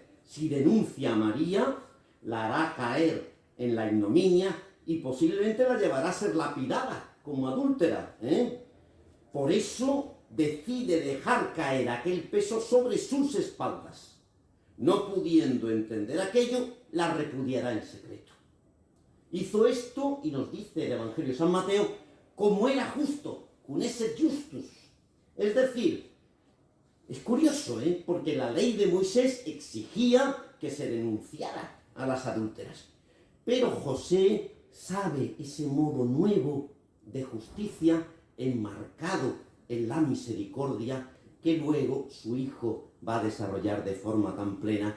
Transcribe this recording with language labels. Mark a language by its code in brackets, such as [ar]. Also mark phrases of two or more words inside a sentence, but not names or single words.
[es] Si denuncia a María, la hará caer en la ignominia y posiblemente la llevará a ser lapidada como adúltera, Por eso decide dejar caer aquel peso sobre sus espaldas. No pudiendo entender aquello, la repudiará en secreto. Hizo esto, y nos dice el Evangelio de San Mateo, como era justo, [la] cum esse justus. [es] Es decir, es curioso, porque la ley de Moisés exigía que se denunciara a las adúlteras. Pero José sabe ese modo nuevo de justicia enmarcado en la misericordia que luego su hijo va a desarrollar de forma tan plena.